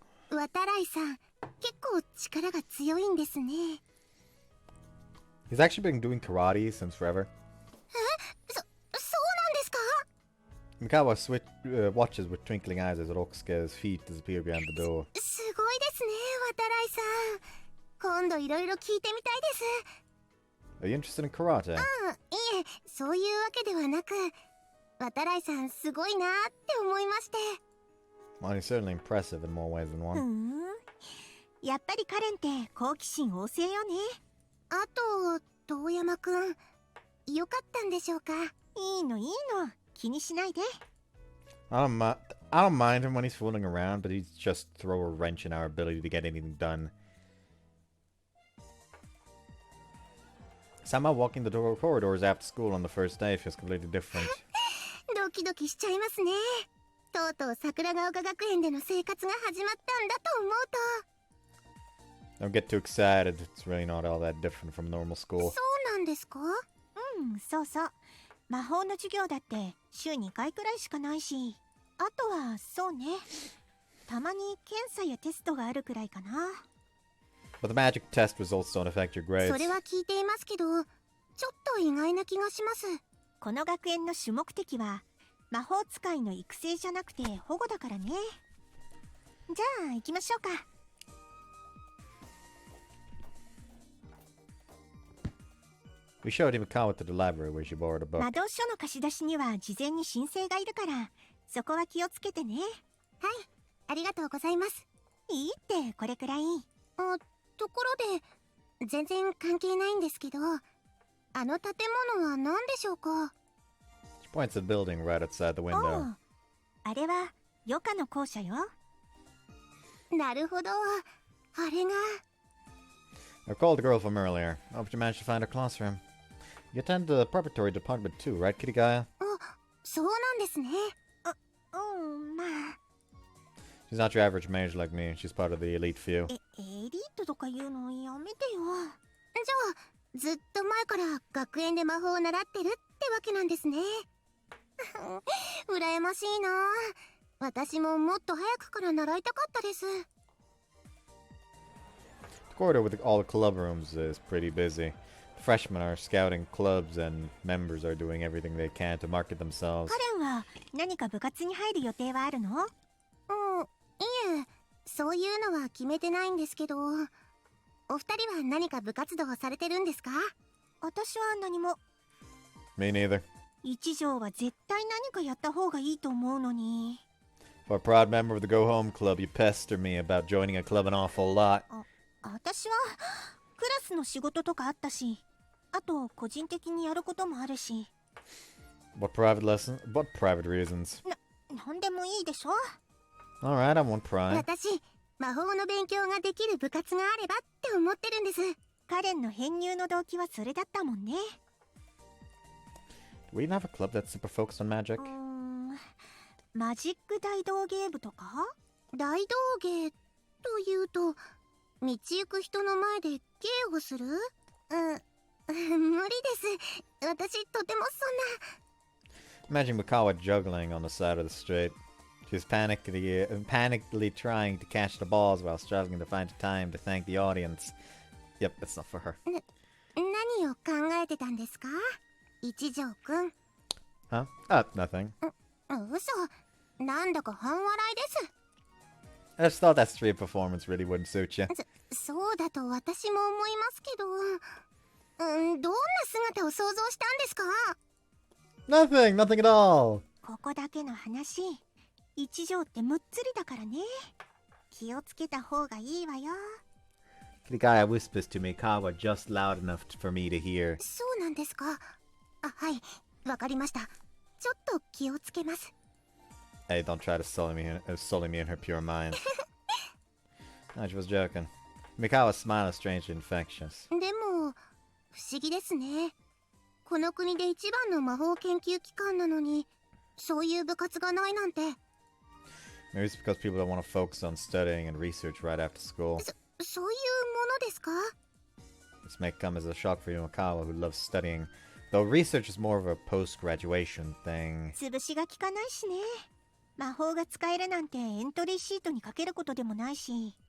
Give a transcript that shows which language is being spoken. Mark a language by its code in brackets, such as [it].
[ja] 渡来さん、結構力が強いんですね。 [en] He's actually been doing karate since forever. [ja] そうなんですか? [en] Mikawa watches with twinkling eyes as Rokusuke's feet disappear behind the door. [ja] すごいですね、渡来さん。今度いろいろ聞いてみたいです。 [en] Are you interested in karate? [ja] いえ、そういうわけではなく、渡来さんすごいなって思いまして。 [en] Well, he's certainly impressive in more ways than one. [ja] やっぱりカレンって好奇心旺盛よね。あと、遠山くん、よかったんでしょうか。いいの、気にしないで。 [en] I don't mind him when he's fooling around, but he's just throw a wrench in our ability to get anything done. Somehow walking the corridors after school on the first day feels completely different. [ja] ドキドキしちゃいますね。とうとう桜ヶ丘学園での生活が始まったんだと思うと。 [en] Don't get too excited. It's really not all that different from normal school. [ja] そうなんですか？そうそう。魔法の授業だって週2回くらいしかないし、あとはそうね。たまに検査やテストがあるくらいかな。 [en] But the magic test results don't affect your grades. [ja] それは聞いていますけど、ちょっと意外な気がします。この学園の主目的は魔法使いの育成じゃなくて保護だからね。じゃあ行きましょうか。 [en] We showed him Mikawa to the library where she borrowed a book. [ja] 魔導書の貸し出しには事前に申請がいるから、そこは気をつけてね。はい、ありがとうございます。いいってこれくらい。ところで全然関係ないんですけど、あの建物は何でしょうか？ [en] She points at the building right outside the window. [ja] あれは余暇の校舎よ。なるほど。あれが。 [en] I called the girl from earlier. I hope you managed to find her classroom. You attend the preparatory department too, right, Kitty Gaia? [ja] そうなんですね。まあ。 [en] She's not your average mage like me. She's part of the elite few. [ja] エリートとか言うのやめてよ。じゃあ、ずっと前から学園で魔法を習ってるってわけなんですね。羨ましいな。私ももっと早くから習いたかったです。 [en] The corridor with all the club rooms is pretty busy. The freshmen are scouting clubs and members are doing everything they can to market themselves. [ja] カレンは何か部活に入る予定はあるの？いえ、そういうのは決めてないんですけど、お二人は何か部活動をされてるんですか？私は何も。 [en] Me neither. [ja] 一条は絶対何かやった方がいいと思うのに。 [en] For a proud member of the Go Home Club, you pester me about joining a club an awful lot. [ja] 私はクラスの仕事とかあったし、あと個人的にやることもあるし。 [en] What private reasons? [ja] なんでもいいでしょ。 [en] Alright, I won't pry. [ja] 私、魔法の勉強ができる部活があればって思ってるんです。カレンの編入の動機はそれだったもんね。 [en] Do we even have a club that's super focused on magic? [ja] マジック大道芸部とか？大道芸というと、道行く人の前で芸をする？無理です。私、とてもそんな。 [en] Imagine Mikawa juggling on the side of the street. She's panically trying to catch the balls while struggling to find time to thank the audience. Yep, that's not for her. [ja] 何を考えてたんですか？一条くん。 [en] Huh? Nothing. [ja] 嘘。なんだか半笑いです。 [en] I just thought that street performance really wouldn't suit you. [ja] そうだと私も思いますけど、どんな姿を想像したんですか？ Nothing at all. ここだけの話、一条ってむっつりだからね。気をつけた方がいいわよ。 [en] Kirigaya whispers to Mikawa just loud enough for me to hear. [ja] そうなんですか。はい、わかりました。ちょっと気をつけます。 [en] Hey, don't try to sully me in her pure mind. No, she was joking. Mikawa's smile is strangely infectious. [ja] でも、不思議ですね。この国で一番の魔法研究機関なのに、そういう部活がないなんて。 [en] Maybe it's because people don't want to focus on studying and research right after school. [ja] そういうものですか？ [en] This may come as a shock for you, Mikawa, who loves studying. Though research is more of a post-graduation thing. [ja] 潰しが効かないしね。魔法が使えるなんてエントリーシートに書けることでもないし。